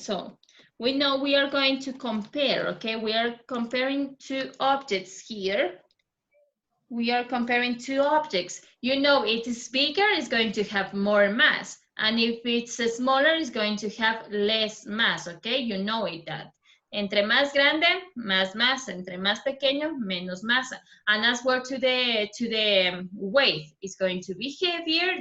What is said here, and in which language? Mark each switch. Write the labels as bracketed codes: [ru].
[en] So we know we are going to compare, okay? We are comparing two objects here. We are comparing two objects. You know, it is bigger, it's going to have more mass. And if it's smaller, it's going to have less mass, okay? You know it that. [es] Entre más grande, más masa. Entre más pequeño, menos masa. [en] And as well to the weight, it's going to be heavier.